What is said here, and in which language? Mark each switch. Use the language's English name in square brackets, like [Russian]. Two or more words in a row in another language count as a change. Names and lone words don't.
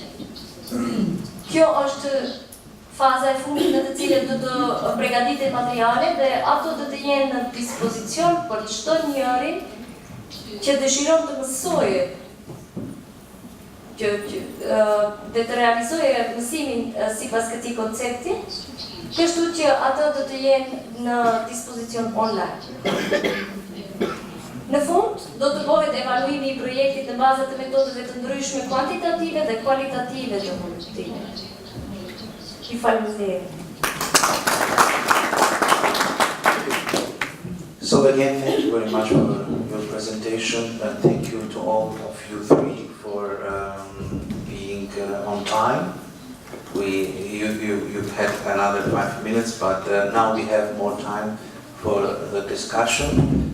[Albanian] Kjo është faza e fundit në të cilët do të përgatitet materiale dhe ato do të jenë në dispozicion për çdo njeri që dëshiron të mësojë dhe të realizojë mësimin sipas këtij koncepti, kështu që ato do të jenë në dispozicion online. Në fund, do të bëhet evaluimi i projektit në bazë të metodave të ndryshme kuantitative dhe kualitative të hulumtimit. Ju falenderoj. [English] So again, thank you very much for your presentation, and thank you to all of you three for being on time. You had another 5 minutes, but now we have more time for the discussion.